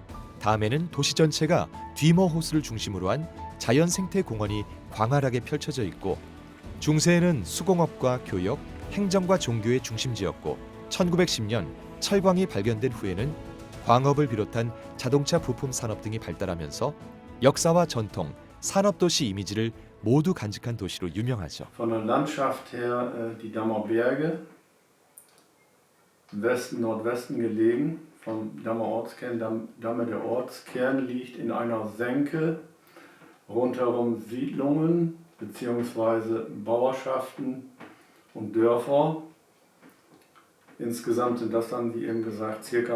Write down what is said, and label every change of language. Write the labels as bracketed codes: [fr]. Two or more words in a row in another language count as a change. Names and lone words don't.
[ko] 다메는 도시 전체가 뒤머 호수를 중심으로 한 자연 생태 공원이 광활하게 펼쳐져 있고 중세에는 수공업과 교역, 행정과 종교의 중심지였고 1910년 철광이 발견된 후에는 광업을 비롯한 자동차 부품 산업 등이 발달하면서 역사와 전통, 산업도시 이미지를 모두 간직한 도시로 유명하죠. [de] Von der Landschaft her die Dammer Berge, Westen, Nordwesten gelegen, vom Dammer Ortskern. Damme der Ortskern liegt in einer Senke, rundherum Siedlungen bzw. Bauerschaften und Dörfer. Insgesamt sind das dann, wie eben gesagt, ca.